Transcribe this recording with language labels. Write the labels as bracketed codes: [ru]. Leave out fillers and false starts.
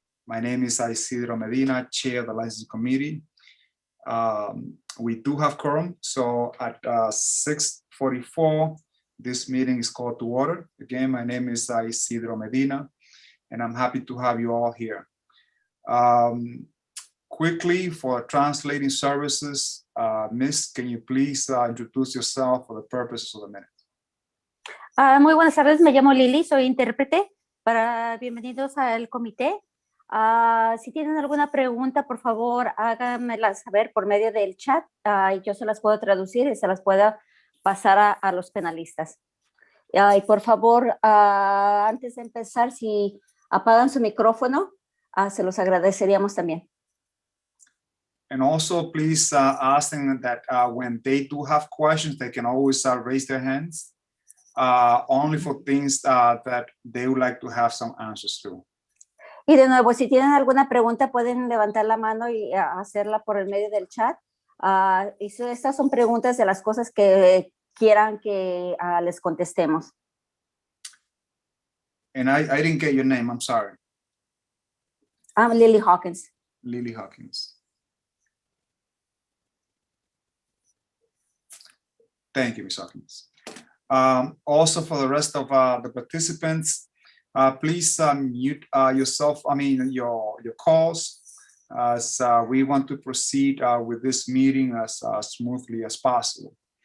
[en] My name is Isidro Medina, Chair of the Licensing Committee. We do have quorum, so at 6:44, this meeting is called to order. Again, my name is Isidro Medina, and I'm happy to have you all here. Quickly, for translating services, Miss, can you please introduce yourself for the purposes of the minute? [es] Muy buenas tardes, me llamo Lili, soy intérprete. Bienvenidos al comité. Si tienen alguna pregunta, por favor, háganmela saber por medio del chat y yo se las puedo traducir y se las puedo pasar a los penalistas. Y por favor, antes de empezar, si apagan su micrófono, se los agradeceríamos también. [en] And also, please ask them that when they do have questions, they can always raise their hands, only for things that they would like to have some answers to. [es] Y de nuevo, si tienen alguna pregunta, pueden levantar la mano y hacerla por el medio del chat. Y estas son preguntas de las cosas que quieran que les contestemos. [en] And I didn't get your name, I'm sorry. I'm Lily Hawkins. Lily Hawkins. Thank you, Ms. Hawkins. Also, for the rest of the participants, please mute yourself, your calls, as we want to proceed with this meeting as smoothly as possible.